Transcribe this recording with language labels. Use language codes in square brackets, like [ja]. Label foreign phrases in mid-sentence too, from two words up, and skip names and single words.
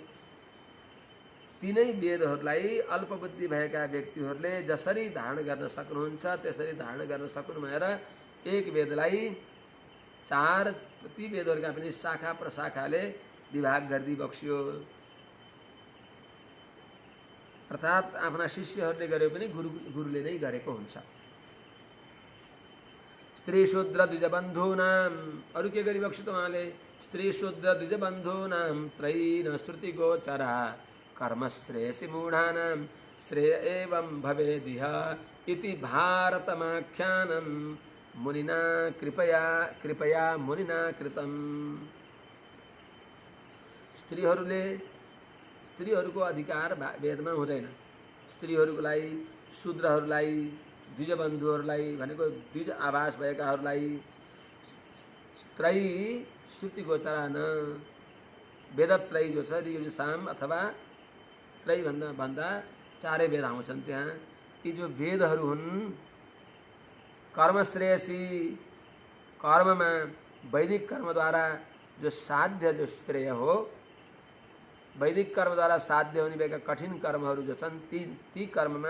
[ne] तिनै वेदहरूलाई अल्पबुद्धि भएका व्यक्तिहरूले जसरी धारण गर्न सक्नुहुन्छ त्यसरी धारण गर्न सकुन् भनेर एक वेदलाई 4 ती वेदहरूका पनि शाखा प्रशाखाले विभाग गरिदिबक्स्यो अर्थात् आफ्ना शिष्यहरूले गरे पनि गुरुले नै गरेको हुन्छ [sa] स्त्री शूद्र द्विजबन्धूनाम [ne] अरु के गरिबक्स्यो त उहाँले [sa] स्त्री शूद्र द्विजबन्धूनाम त्रयीन श्रुति गोचरा कर्म श्रेयसी मूढानाम श्रेय एवं भवेदिह इति भारतमाख्यानं मुनिना कृपया मुनिना कृतम। [ne] स्त्रीहरूको अधिकार वेदमा हुँदैन। स्त्रीहरूलाई, शूद्रहरूलाई, द्विजबन्धुहरूलाई भनेको द्विज आवास भएकाहरूलाई [sa] त्रयी श्रुति गोचरा न, [ne] वेदत्रयी जो छ ऋग साम अथवा त्रयी भन्दा चारै वेद आउँछन् त्यहाँ। यी जो वेदहरू हुन् कर्मश्रेयसी, कर्ममा वैदिक कर्मद्वारा जो साध्य जो श्रेय हो, वैदिक कर्मद्वारा साध्य हुने भएका कठिन कर्महरू जो छन् ती कर्ममा